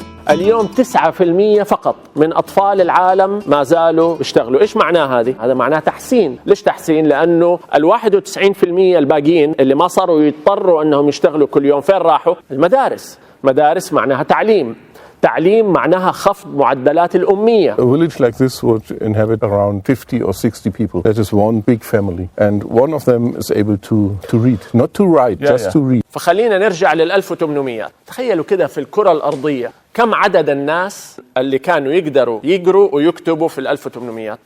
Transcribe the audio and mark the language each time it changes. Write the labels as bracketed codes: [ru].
[ar] اليوم 9% فقط من أطفال العالم ما زالوا بيشتغلوا. إيش معناه هذه؟ هذا معناه تحسين. ليش تحسين؟ لأنه 91% الباقيين اللي ما صاروا يضطروا أنهم يشتغلوا كل يوم فين راحوا؟ المدارس. مدارس معناها تعليم. تعليم معناها خفض معدلات الأمية. [en] A village like this would inhabit around 50 or 60 people. That is one big family. And one of them is able to read. Not to write, just to read. [ar] فخلينا نرجع لل1800. تخيلوا كده في الكرة الأرضية كم عدد الناس اللي كانوا يقدروا يقروا ويكتبوا في 1800.